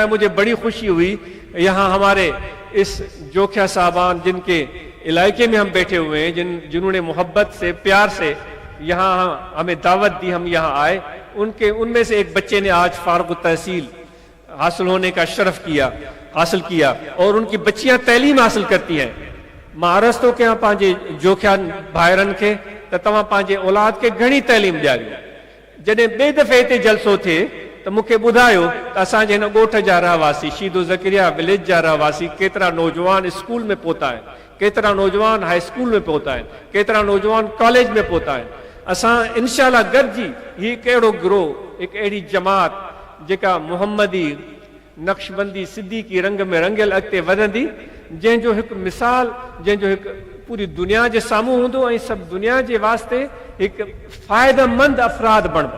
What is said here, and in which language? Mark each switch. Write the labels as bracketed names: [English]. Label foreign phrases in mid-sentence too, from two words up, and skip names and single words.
[Urdu] مجھے بڑی خوشی ہوئی یہاں ہمارے اس جوکھیا صاحبان جن کے علاقے میں ہم بیٹھے ہوئے ہیں, جنہوں نے محبت سے, پیار سے یہاں ہمیں دعوت دی, ہم یہاں آئے. ان میں سے ایک بچے نے آج فارغ التحصیل حاصل ہونے کا شرف حاصل کیا, اور ان کی بچیاں تعلیم حاصل کرتی ہیں. [Sindhi] مہاراشٹر کے ہاں پانچے جوکھیا بھائرن کے تمام پانچے اولاد کے گھنی تعلیم ڈیائی. جڏهं ॿिए दफ़े हिते जलसो थिए त मूंखे ॿुधायो त असांजे हिन ॻोठ जा रहवासी शीदो ज़करिया विलेज जा रहवासी केतिरा नौजवान स्कूल में पहुता आहिनि, केतिरा नौजवान [English] high school [Sindhi] में पहुता आहिनि, केतिरा नौजवान कॉलेज में पहुता आहिनि. असां इंशाअल्लाह गॾिजी हीउ कहिड़ो गिरोह, हिकु अहिड़ी जमात जेका मुहम्मदी नक्शबंदी सिद्दीकी रंग में रंगियल अॻिते वधंदी, जंहिंजो हिकु मिसाल, जंहिंजो हिकु पूरी दुनिया जे साम्हूं हूंदो ऐं सभु दुनिया जे वास्ते हिकु फ़ाइदेमंद अफ़राद बणंदा.